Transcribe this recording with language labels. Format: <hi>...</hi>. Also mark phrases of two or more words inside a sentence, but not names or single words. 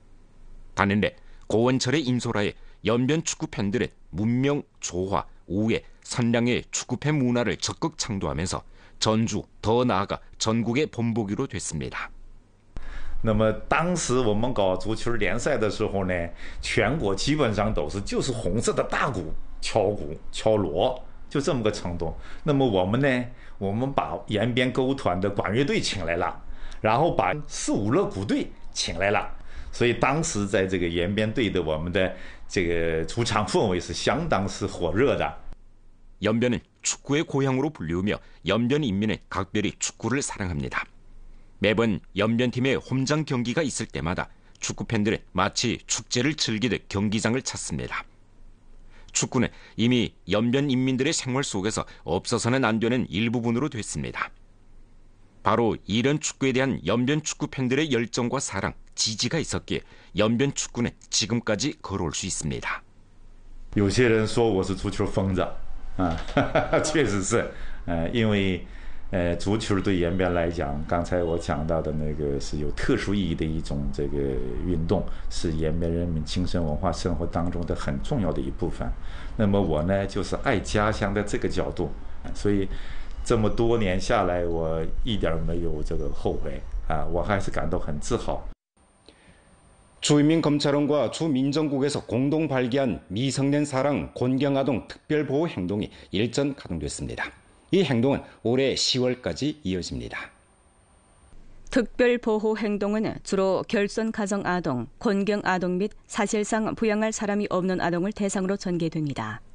<ko>반면에 고원철의 인솔하에 연변 축구 팬들은 문명, 조화, 우애, 선량의 축구팬 문화를 적극 창조하면서 전주, 더 나아가 전국에 번복이로 됐습니다.</ko> <zh>那么当时我们搞足球联赛的时候呢，全国基本上都是就是红色的大鼓敲锣，就这么个程度。那么我们呢，我们把延边歌舞团的管乐队请来了，然后把四五乐鼓队请来了，所以当时在这个延边队的我们的这个主场氛围是相当是火热的。</zh> <ko>연변은 축구의 고향으로 불리우며 연변 인민은 각별히 축구를 사랑합니다. 매번 연변팀의 홈장 경기가 있을 때마다 축구팬들은 마치 축제를 즐기듯 경기장을 찾습니다. 축구는 이미 연변 인민들의 생활 속에서 없어서는 안 되는 일부분으로 됐습니다. 바로 이런 축구에 대한 연변 축구팬들의 열정과 사랑, 지지가 있었기에 연변 축구는 지금까지 걸어올 수 있습니다.</ko> <zh>有些人说我是足球疯子啊，确实是，因为足球对延边来讲，刚才我讲到的那个是有特殊意义的一种这个运动，是延边人民精神文化生活当中的很重要的一部分。那么我呢，就是爱家乡的这个角度，所以这么多年下来，我一点没有这个后悔啊，我还是感到很自豪。</zh> <ko>주인민검찰원과 주민정국에서 공동 발기한 미성년 사랑 곤경아동 특별보호 행동이 일전 가동됐습니다. 이 행동은 올해 10월까지 이어집니다. 특별보호 행동은 주로 결손 가정 아동, 곤경 아동 및 사실상 부양할 사람이 없는 아동을 대상으로 전개됩니다.</ko>